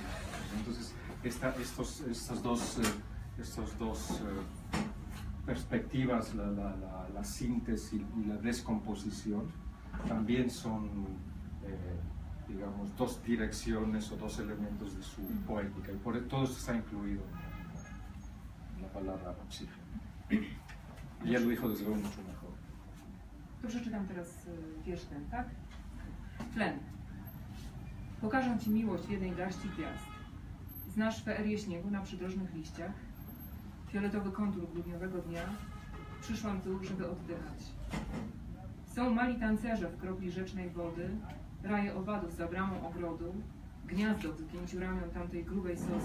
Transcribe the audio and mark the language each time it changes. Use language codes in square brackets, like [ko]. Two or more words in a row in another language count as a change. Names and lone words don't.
[es] Entonces, estos dos perspectivas, la síntesis y la descomposición, también son, digamos, dos direcciones o dos elementos de su poética, y por todo esto está incluido en la palabra oxígeno. Y ella lo dijo desde luego mucho mejor. [pl] To przeczytam teraz wiersz ten, tak? Tlen. Pokażę Ci miłość w jednej garści gwiazd. Znasz feerię śniegu na przydrożnych liściach, fioletowy kontur grudniowego dnia. Przyszłam tu, żeby oddychać. Są mali tancerze w kropli rzecznej wody, raje owadów za bramą ogrodu, gniazdo w zgięciu ramion tamtej grubej sosny.